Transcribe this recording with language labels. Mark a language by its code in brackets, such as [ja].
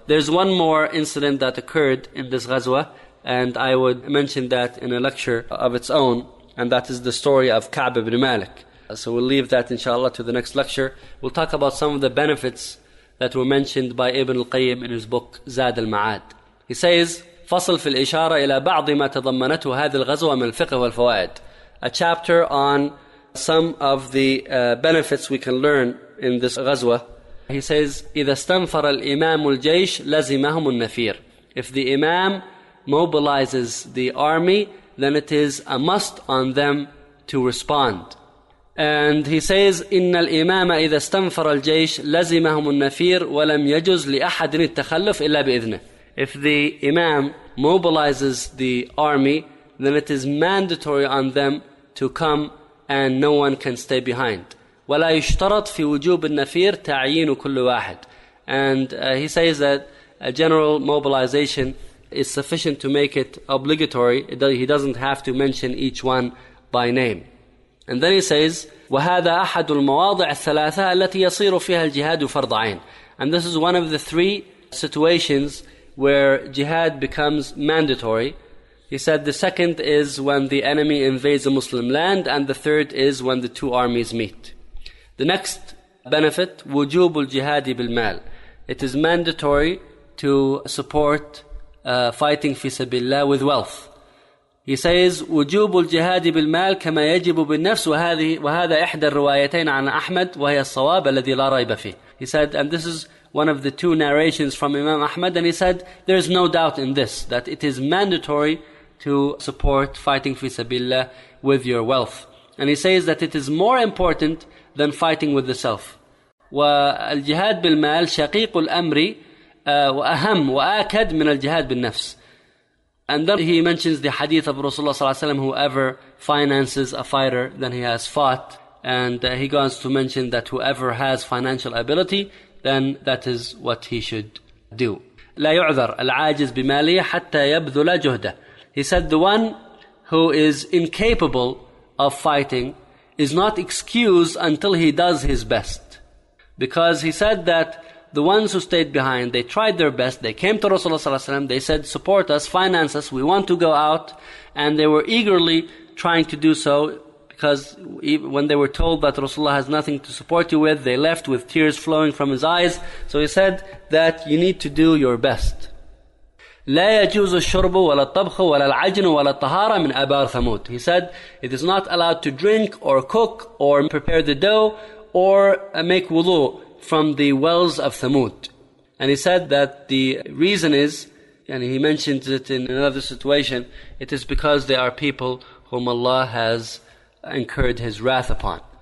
[en] There's one more incident that occurred in this ghazwa, and I would mention that in a lecture of its own, and that is the story of Ka'b ibn Malik. So we'll leave that, inshallah, to the next lecture. We'll talk about some of the benefits that were mentioned by Ibn al-Qayyim in his book Zad al-Ma'ad. He says, [ar] فصل في الإشارة إلى بعض ما تضمنته هذه الغزوة من الفقه والفوائد. [en] A chapter on some of the benefits we can learn in this غزوة. He says, [ar] إذا استنفر الإمام الجيش لزمهم النفير. [en] If the Imam mobilizes the army, then it is a must on them to respond. And he says, [ar] إِنَّ الْإِمَامَ إِذَا اسْتَنْفَرَ الْجَيْشِ لَزِمَهُمُ النَّفِيرُ وَلَمْ يَجُزْ لِأَحَدٍ التَّخَلُّفِ إِلَّا بِإِذْنِهِ. [en] If the Imam mobilizes the army, then it is mandatory on them to come and no one can stay behind. [ar] وَلَا يُشْتَرَطْ فِي وُجُوبِ النَّفِيرُ تَعْيِينُ كُلُّ وَاحِدٍ. [en] And he says that a general mobilization is sufficient to make it obligatory. He doesn't have to mention each one by name. And then he says, [ar] وَهَذَا أَحَدُ الْمَوَاضِعِ الثَّلَاثَةَ الَّتِي يَصِيرُ فِيهَا الْجِهَادُ فَرْضَ عَيْنٍ. [en] And this is one of the three situations where jihad becomes mandatory. He said the second is when the enemy invades a Muslim land, and the third is when the two armies meet. The next benefit, [ar] وُجُوبُ الْجِهَادِ بِالْمَالِ. [en] It is mandatory to support fighting [ar] فِي سَبِيلِ اللَّهِ [en] with wealth. He says, [ar] وجوب الجهاد بالمال كما يجب بالنفس وهذا إحدى الروايتين عن أحمد وهي الصواب الذي لا ريب فيه. [en] He said, and this is one of the two narrations from Imam Ahmad, and he said, there is no doubt in this, that it is mandatory to support fighting [ar] في سبيل الله [en] with your wealth. And he says that it is more important than fighting with the self. [ar] والجهاد بالمال شقيق الأمر وأهم وآكد من الجهاد بالنفس. [en] And then he mentions the hadith of Rasulullah ﷺ, whoever finances a fighter, then he has fought. And he goes to mention that whoever has financial ability, then that is what he should do. [ar] لا يعذر العاجز بمالية حتى يبذل جهده. [en] He said the one who is incapable of fighting is not excused until he does his best. Because he said that the ones who stayed behind, they tried their best, they came to Rasulullah ﷺ, they said, support us, finance us, we want to go out, and they were eagerly trying to do so, because when they were told that Rasulullah has nothing to support you with, they left with tears flowing from his eyes. So he said that you need to do your best. [ar] لا يجوز الشرب ولا الطبخ ولا العجن ولا الطهارة من أبار ثمود. [en] He said, it is not allowed to drink or cook or prepare the dough or make wudu from the wells of Thamud. And he said that the reason is, and he mentioned it in another situation, it is because they are people whom Allah has incurred His wrath upon.